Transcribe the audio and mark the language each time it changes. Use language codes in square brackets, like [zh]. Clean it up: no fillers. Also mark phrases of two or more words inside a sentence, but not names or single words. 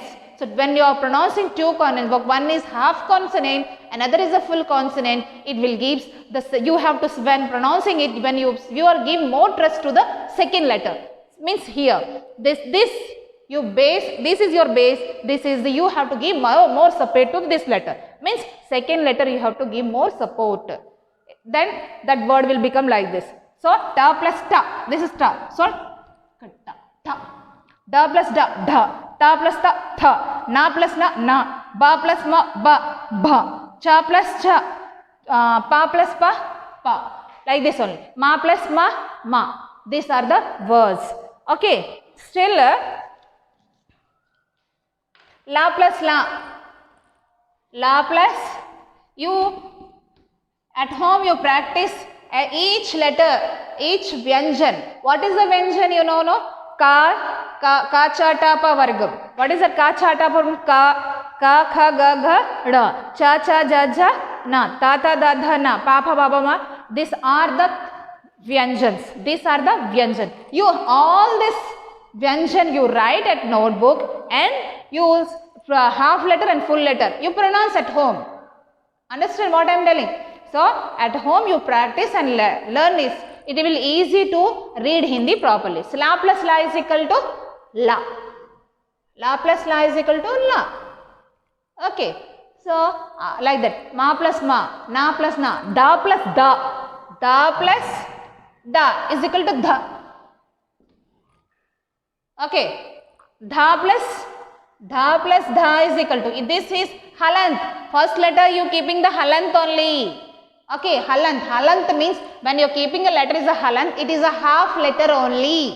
[en] So, when you are pronouncing two consonants, one is half consonant, another is a full consonant, it will give the, you have to, when pronouncing it, when you are give more trust to the second letter. Means here, this is your base, this is the, you have to give more support to this letter. Means second letter you have to give more support. Then that word will become like this. So, ta plus ta, this is ta. So, ta. Da plus da, ta plus ta, tha. Na plus na, ba plus ma, ba. Cha plus cha, pa plus pa. Like this only. Ma plus ma. These are the words. Okay. Still, la plus you at home you practice each letter, each vyanjan. What is the vyanjan, you know, no? Ka, cha, ta, pa, vargam. What is that? Ka, cha, ta, pa, ka, kha, ga, ra. Cha, ja, na. Ta, da, dha, na. Pa, pa, ba, ma. These are the vyanjans. You, all this vyanjan you write at notebook and use half letter and full letter. You pronounce at home. Understand what I am telling? So at home you practice and learn this. It will be easy to read Hindi properly. So la plus la is equal to la. La plus la is equal to la. Okay. So like that. Ma plus ma, na plus na, da plus da. Da plus da is equal to dha. Okay. Dha plus dha is equal to, this is halant. First letter you keeping the halant only. Okay, halant. Halant means when you are keeping a letter is a halant, it is a half letter only.